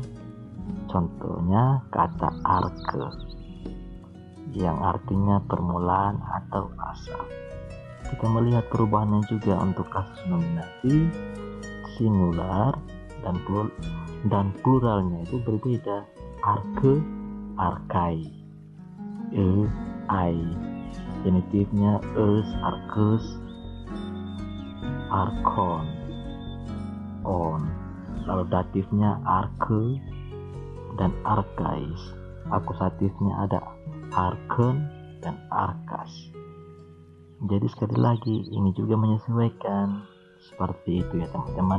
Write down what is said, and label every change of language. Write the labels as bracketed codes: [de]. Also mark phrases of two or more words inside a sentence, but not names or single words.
[id] Contohnya kata arke yang artinya permulaan atau asal. Kita melihat perubahannya juga untuk kasus nominatif, singular, dan pluralnya itu berbeda. [el] ἀρχή, ἀρχαί, αι. [id] Genitifnya [el] ης, ἀρχῆς, ἀρχῶν, on. [id] Lalu datifnya arke dan arkais. Akusatifnya ada arken dan arkas. Jadi sekali lagi ini juga menyesuaikan seperti itu ya teman-teman.